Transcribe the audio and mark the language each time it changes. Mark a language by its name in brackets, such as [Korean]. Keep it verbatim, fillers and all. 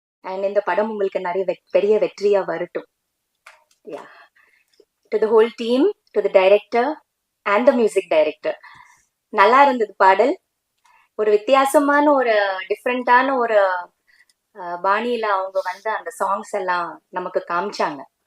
[Tamil] And இந்த படம் உங்களுக்கு நிறைய வெ- பெரிய வெற்றியா வரட்டும். [English] Yeah. To the whole team, to the director and the music director. [Tamil] நல்லா இருந்தது பாடல். ஒரு வித்தியாசமான ஒரு டிஃப்ரெண்டான ஒரு அஹ், பாணியில அவங்க வந்து அந்த சாங்ஸ் எல்லாம் நமக்கு காமிச்சாங்க.